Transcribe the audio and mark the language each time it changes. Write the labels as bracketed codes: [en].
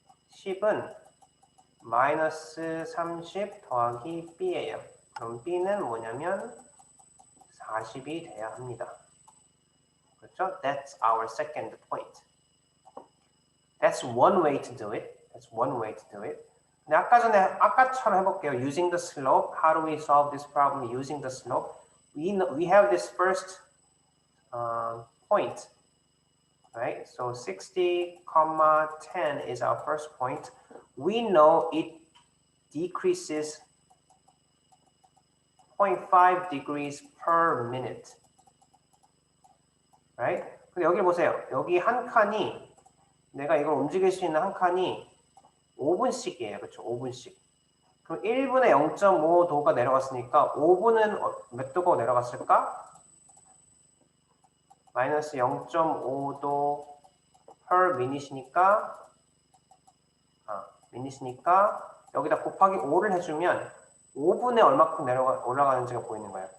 [ko] 10은 마이너스 30 더하기 b예요. 그럼 b는 뭐냐면 40이 돼야 합니다. 그렇죠? [en] That's our second point. That's one way to do it. [ko] 근데 아까처럼 해볼게요. [en] Using the slope. How do we solve this problem using the slope? We have this first point, right? So 60, 10 is our first point. We know it decreases 0.5 degrees per minute, right? [ko] 근데 여기 보세요. 여기 한 칸이 내가 이걸 움직일 수 있는 한 칸이 5분씩이에요. 그렇죠? 5분씩. 그럼 1분에 0.5도가 내려갔으니까 5분은 몇 도가 내려갔을까? 마이너스 0.5도 per minute이니까 minute이니까 여기다 곱하기 5를 해주면 5분에 얼마큼 올라가는지가 보이는 거예요.